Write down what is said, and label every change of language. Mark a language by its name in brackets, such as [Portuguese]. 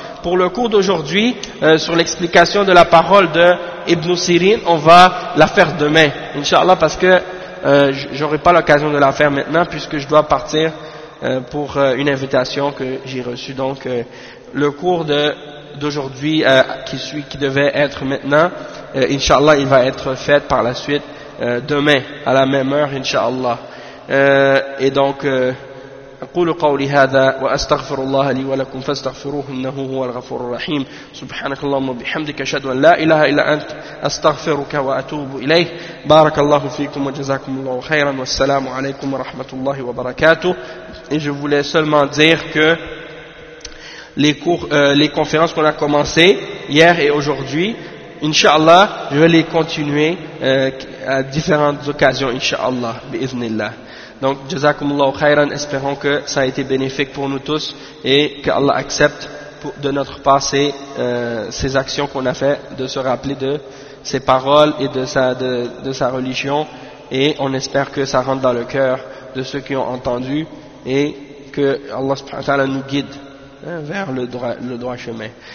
[French] Pour le cours d'aujourd'hui, sur l'explication de la parole de Ibn Sirin, on va la faire demain, Inch'Allah, parce que j'aurai pas l'occasion de la faire maintenant, puisque je dois partir pour une invitation que j'ai reçue. Donc, le cours d'aujourd'hui qui devait être maintenant, Inch'Allah, il va être fait par la suite demain, à la même heure, Inch'Allah. Et donc, [Arabic] أقول قولي هذا وأستغفر الله لي ولكم فاستغفروه إنه هو الغفور الرحيم سبحانك اللهم وبحمدك أشهد أن لا إله إلا أنت أستغفرك وأتوب إليه بارك الله فيكم وجزاكم الله خيرا والسلام عليكم ورحمة الله وبركاته. [French] Et je voulais seulement dire que les conférences qu'on a commencé hier et aujourd'hui, Inch'Allah, je vais les continuer à différentes occasions, Inch'Allah, bi'iznillah. Donc, jazakumullahu khayran, espérons que ça a été bénéfique pour nous tous et que Allah accepte de notre part ces actions qu'on a fait, de se rappeler de ses paroles et de sa religion, et on espère que ça rentre dans le cœur de ceux qui ont entendu et que Allah subhanahu wa ta'ala nous guide vers le droit chemin.